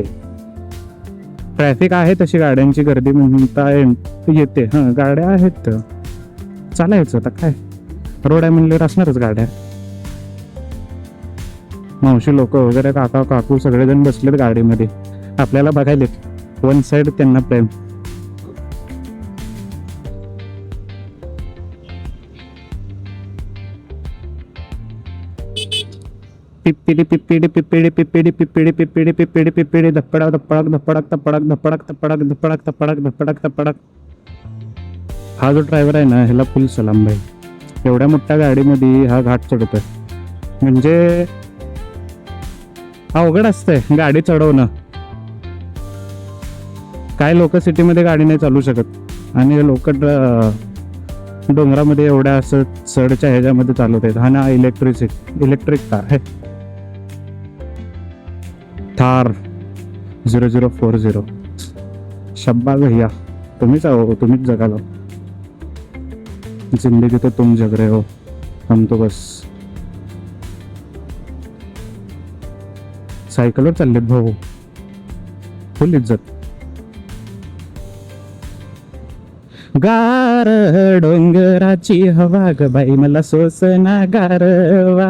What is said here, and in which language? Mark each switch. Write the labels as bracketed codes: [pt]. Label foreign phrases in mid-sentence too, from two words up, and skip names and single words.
[mr] ट्रॅफिक आहे, तशी गाड्यांची गर्दी म्हणता येते. हां, गाड्या आहेत, चालायचं. आता काय, रोड आहे म्हणल्यावर असणारच गाड्या. मावशी लोक वगैरे, काका काकू सगळेजण बसलेत गाडीमध्ये, आपल्याला बघायला [en] one side [mr] त्यांना प्रेम. पिप्पिडी पिप्पिडी पिप्पिडी पिप्पिडी पिप्पिडी पिप्पिडी पिप्पिडी पिप्पिडी धपडक धपडक धपडक धपडक धपडक धपडक धपडक धपडक धपडक धपडक. हा जो ड्रायव्हर आहे ना, ह्याला फुल सलाम भाई. एवढ्या मोठ्या गाडीमध्ये हा घाट चढतोय म्हणजे अवघड असतंय गाडी चढवणं. काय लोक सिटीमध्ये गाडी नाही चालू शकत आणि लोक डोंगरामध्ये एवढ्या असं चढच्या ह्याच्यामध्ये चालवत आहेत. हा ना [en] electric car [mr] आहे, थार 0040. शब्बा भैया, तुम्हीच आहो, तुम्हीच जगाला. [hi] जिंदगी तो तुम जग रहे हो, हम तो बस. [mr] सायकलवर चाललेत भाऊ, फुल इज्जत. गार डोंगराची हवा ग बाई मला सोसना गारवा.